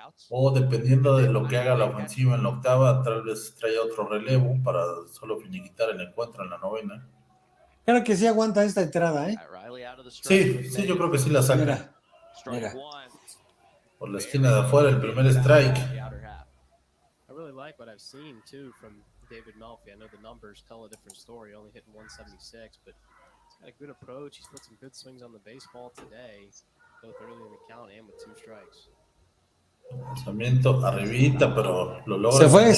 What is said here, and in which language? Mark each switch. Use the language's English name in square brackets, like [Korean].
[Spanish] O dependiendo de lo que haga la ofensiva en la octava, tal vez traiga otro relevo para solo finiquitar el encuentro en la novena. Creo que sí aguanta esta entrada, ¿eh? Sí, yo creo que sí la saca. Mira. Por la esquina de afuera, el primer strike. [English] I really like what I've seen too from David Melfi. I know the numbers tell a different story, only hitting 176, but he's got a good approach. He's put some good swings on the baseball today, both early in the count and with 2 strikes. [Spanish] Lanzamiento arribita, pero lo logra.